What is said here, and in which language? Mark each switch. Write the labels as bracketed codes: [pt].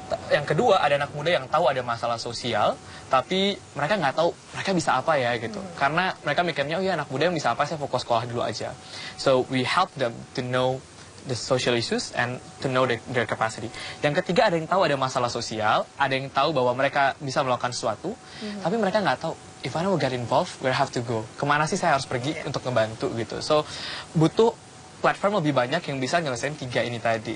[id] Yang kedua, ada anak muda yang tahu ada masalah sosial, tapi mereka nggak tahu mereka bisa apa ya gitu. Karena mereka mikirnya, oh ya anak muda yang bisa apa, saya fokus sekolah dulu aja. [en] So we help them to know the social issues and to know their capacity. [id] Yang ketiga, ada yang tahu ada masalah sosial, ada yang tahu bahwa mereka bisa melakukan sesuatu, tapi mereka nggak tahu, [en] if I will get involved, where I have to go? [id] Kemana sih saya harus pergi untuk ngebantu gitu. So, butuh platform lebih banyak yang bisa nyelesain 3 ini tadi.